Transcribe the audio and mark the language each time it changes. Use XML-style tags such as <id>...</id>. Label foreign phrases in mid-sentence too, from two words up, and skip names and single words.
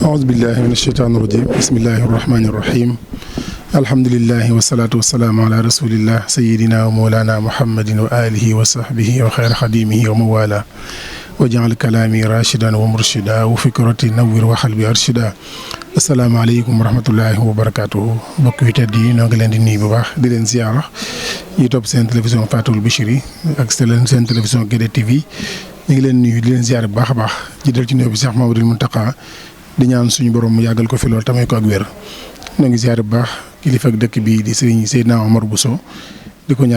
<ar>أعوذ بالله من الشيطان الرجيم بسم الله الرحمن الرحيم الحمد لله والصلاة والسلام على رسول الله سيدنا ومولانا محمد وآله وصحبه وخير خديمه وموالاه وجعل كلامي راشدا ومرشدا وفكرتي نور وقلبي أرشدا السلام عليكم ورحمة الله وبركاته</ar> <wo>mbokk yi tedd yi ñoo ngi leen di nuyu bu baax di leen ziyaara yi topp seen télévision Fatul Bichri ak seen télévision Guédé TV ñu ngi leen nuyu di leen ziyaara bu baax a baax jiital ci nuyoo bi Cheikh Mamadou Mountakha di ñaan suñu borom mu yàggal ko fi lool tamay ko ak wér ñoo ngi ziyaara bu baax kilifa ak dëkk bi di Serigne Seydina Omar Bousso di ko</wo>